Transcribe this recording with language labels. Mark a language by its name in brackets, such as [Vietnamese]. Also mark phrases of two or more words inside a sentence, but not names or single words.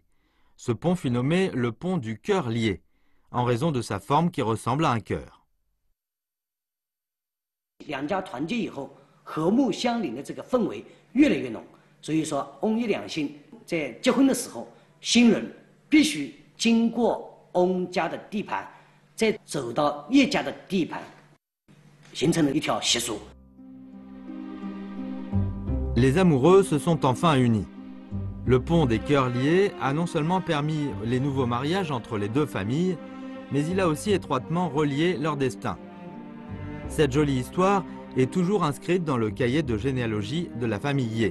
[French] Ce pont fut nommé le pont du cœur lié, en raison de sa forme qui ressemble à un cœur. [Chinese] 两家团结以后，和睦相邻的这个氛围越来越浓， 所以说，翁一两姓在结婚的时候，新人必须经过翁家的地盘，再走到叶家的地盘，形成了一条习俗。 [French] Les amoureux se sont enfin unis. Le pont des cœurs liés a non seulement permis les nouveaux mariages entre les deux familles, mais il a aussi étroitement relié leur destin. Cette jolie histoire est toujours inscrite dans le cahier de généalogie de la famille Yé.